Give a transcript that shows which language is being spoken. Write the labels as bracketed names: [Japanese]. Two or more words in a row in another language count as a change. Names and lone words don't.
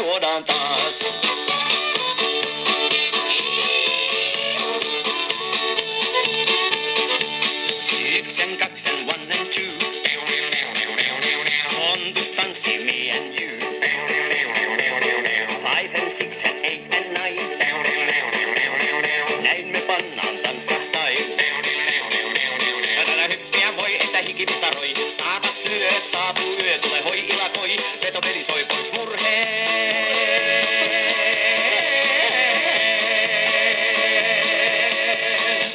[Finnish] juodaan taas. Yksen, kaksen, [English] one and two. [Finnish] On to tanssi [English] me and you. 5 and 6 and 8 and 9. [Finnish] Näin me pannaan tanssahtain. Tätä hyppiä voi, että hiki pisaroi. Saapas lyö, saapuu yö, tule hoi ilakoi. Vetopeli soi pois murheen.